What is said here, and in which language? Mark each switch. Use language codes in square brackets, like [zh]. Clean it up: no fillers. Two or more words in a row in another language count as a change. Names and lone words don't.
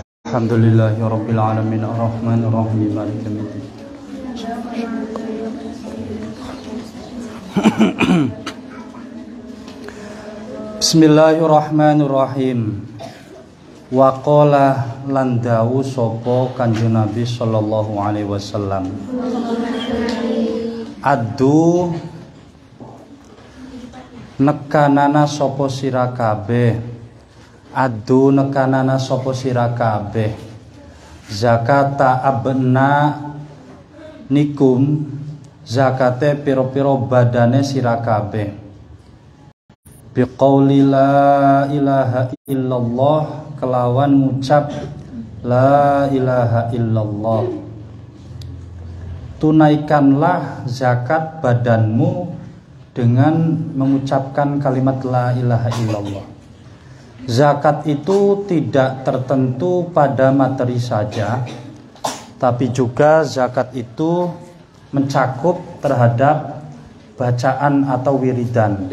[ar] الحمد لله رب العالمين الرحمن الرحيم مالك يوم الدين. Bismillahirrahmanirrahim. وقال [jv] lan dawu sapa Kanjeng Nabi [ar] صلى الله عليه وسلم. [jv] Adu nekanana sapa sira kabeh, adu nekanana sapa sira kabeh [ar] زكاة أبدانكم, [jv] zakate piro-piro badane sira kabeh, [ar] بقول لا إله إلا الله, [jv] kelawan ngucap [ar] لا إله إلا الله. [id] Tunaikanlah zakat badanmu dengan mengucapkan kalimat [ar] لا إله إلا الله. [id] Zakat itu tidak tertentu pada materi saja, tapi juga zakat itu mencakup terhadap bacaan atau wiridan.